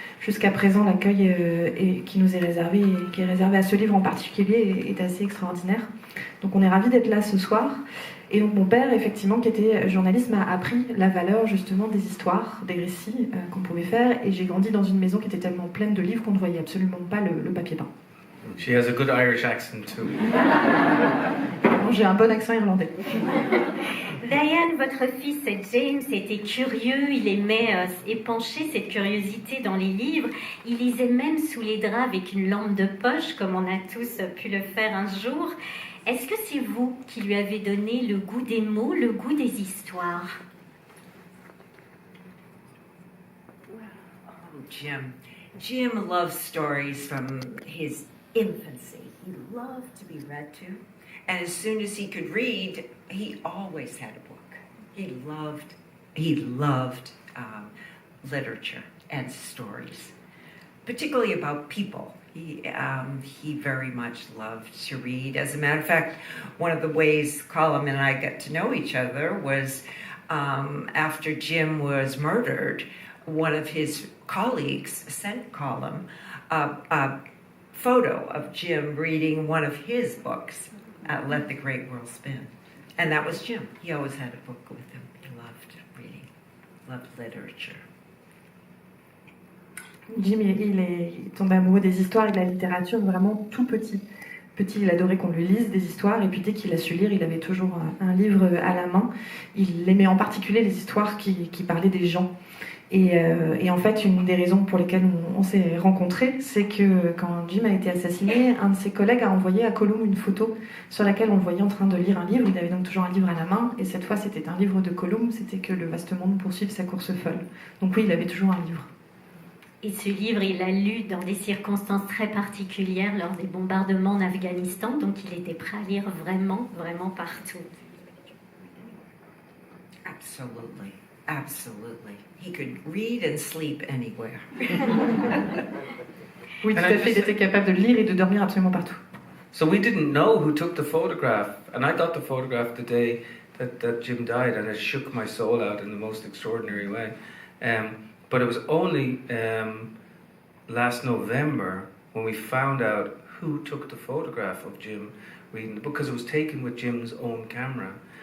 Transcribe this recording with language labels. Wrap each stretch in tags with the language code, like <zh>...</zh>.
<fr>Jusqu'à présent, l'accueil qui nous est réservé et qui est réservé à ce livre en particulier est assez extraordinaire. Donc on est ravis d'être là ce soir. Et donc mon père, effectivement, qui était journaliste, m'a appris la valeur justement des histoires, des récits qu'on pouvait faire. Et j'ai grandi dans une maison qui était tellement pleine de livres qu'on ne voyait absolument pas le papier peint.</fr> <en>She has a good Irish accent too.</en> <fr>J'ai un bon accent irlandais. Diane, votre fils James était curieux, il aimait épancher cette curiosité dans les livres, il lisait même sous les draps avec une lampe de poche, comme on a tous pu le faire un jour. Est-ce que c'est vous qui lui avez donné le goût des mots, le goût des histoires?</fr> <en>Jim loves stories from his infancy. He loved to be read to. And as soon as he could read, he always had a book. He loved literature and stories, particularly about people. He very much loved to read. As a matter of fact, one of the ways Colum and I got to know each other was after Jim was murdered, one of his colleagues sent Colum a photo of Jim reading one of his books, Let the Great World Spin. And that was Jim. He always had a book with him. He loved reading, loved literature.</en> <fr>Jim, il tombait amoureux des histoires et de la littérature vraiment tout petit. Petit, il adorait qu'on lui lise des histoires, et puis dès qu'il a su lire, il avait toujours un livre à la main. Il aimait en particulier les histoires qui parlaient des gens. Et en fait, une des raisons pour lesquelles on s'est rencontrés, c'est que quand Jim a été assassiné, un de ses collègues a envoyé à Colum une photo sur laquelle on le voyait en train de lire un livre. Il avait donc toujours un livre à la main, et cette fois c'était un livre de Colum, c'était que le vaste monde poursuive sa course folle. Donc oui, il avait toujours un livre. Et ce livre, il l'a lu dans des circonstances très particulières lors des bombardements en Afghanistan, donc il était prêt à lire vraiment, vraiment partout.</fr> <en>Absolutely. Absolutely. He could read and sleep anywhere.</en> <fr>Oui, tout à fait, il était capable de lire et de dormir absolument partout.</fr> <en>So we didn't know who took the photograph, and I got the photograph the day that Jim died, and it shook my soul out in the most extraordinary way. But it was only last November when we found out who took the photograph of Jim reading the book, because it was taken with Jim's own camera.</en>